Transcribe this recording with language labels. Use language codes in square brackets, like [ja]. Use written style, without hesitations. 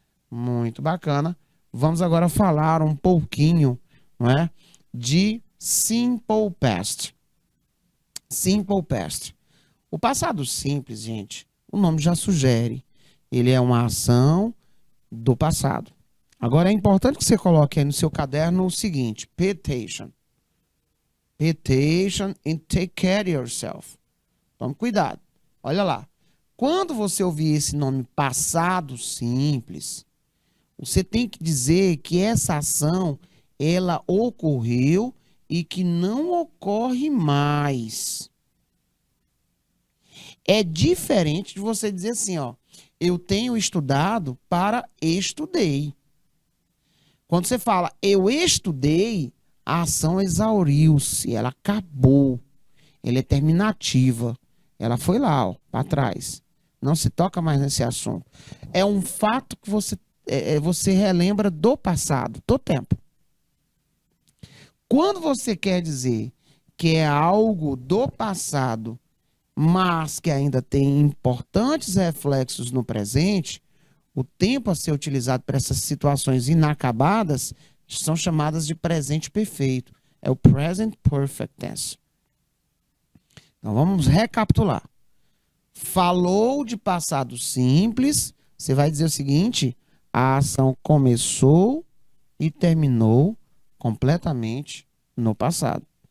[pt] Muito bacana. Vamos agora falar um pouquinho, não é, de Simple Past. Simple past. O passado simples, gente, o nome já sugere. Ele é uma ação do passado. Agora é importante que você coloque aí no seu caderno o seguinte: [en] pay attention. Pay attention and take care of yourself. [pt] Tome cuidado. Olha lá. Quando você ouvir esse nome passado simples, você tem que dizer que essa ação ela ocorreu e que não ocorre mais. É diferente de você dizer assim, ó, eu tenho estudado para estudei. Quando você fala eu estudei, a ação exauriu-se, ela acabou, ela é terminativa, ela foi lá, ó, para trás. Não se toca mais nesse assunto. É um fato que você relembra do passado, do tempo. Quando você quer dizer que é algo do passado, mas que ainda tem importantes reflexos no presente, o tempo a ser utilizado para essas situações inacabadas são chamadas de presente perfeito. É o present perfect tense. Então vamos recapitular. Falou de passado simples, você vai dizer o seguinte: a ação começou e terminou completamente no passado.